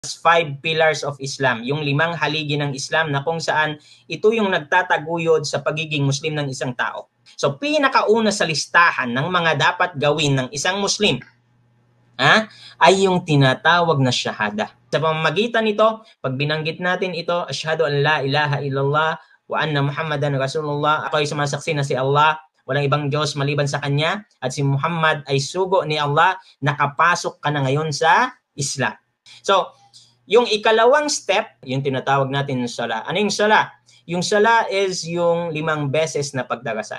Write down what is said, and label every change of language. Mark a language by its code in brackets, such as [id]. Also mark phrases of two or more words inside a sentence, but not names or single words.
[en] 5 pillars of Islam, [tl] yung 5 haligi ng Islam na kung saan ito yung nagtataguyod sa pagiging Muslim ng isang tao. So pinakauna sa listahan ng mga dapat gawin ng isang Muslim ay yung tinatawag na syahada. Sa pamamagitan nito, pag binanggit natin ito, [ar] أشهد أن لا إله إلا الله وأن محمدا رسول الله, [tl] ako ay sumasaksi na si Allah, walang ibang Diyos maliban sa Kanya, at si Muhammad ay sugo ni Allah, nakapasok ka na ngayon sa Islam. So, yung ikalawang step, yung tinatawag natin yung sala. Ano yung sala? Yung sala is yung 5 beses na pagdarasal.